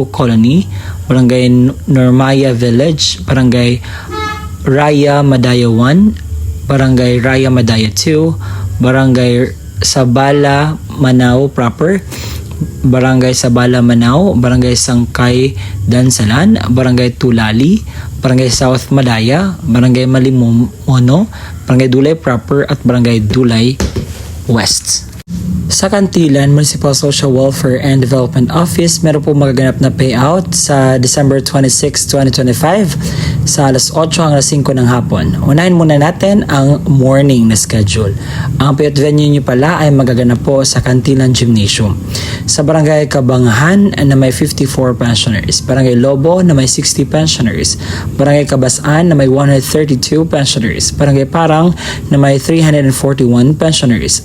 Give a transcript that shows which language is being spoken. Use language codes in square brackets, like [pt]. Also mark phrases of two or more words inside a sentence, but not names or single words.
[tl] Colony, Barangay Normaya Village, Barangay Raya Madaya 1, Barangay Raya Madaya 2, Barangay Sabala Manao proper, Barangay Sabala Manao, Barangay Sangkay Dansalan, Barangay Tulali, Barangay South Madaya, Barangay Malimono, Barangay Dulay proper at Barangay Dulay West. Sa Kantilan Municipal Social Welfare and Development Office, meron po magaganap na payout sa December 26, 2025 sa alas 8 hanggang 5 ng hapon. Unahin muna natin ang morning na schedule. Ang payout venue nyo pala ay magaganap po sa Kantilan Gymnasium. Sa Barangay Kabangahan na may 54 pensioners, Barangay Lobo na may 60 pensioners, Barangay Kabasan na may 132 pensioners, Barangay Parang na may 341 pensioners.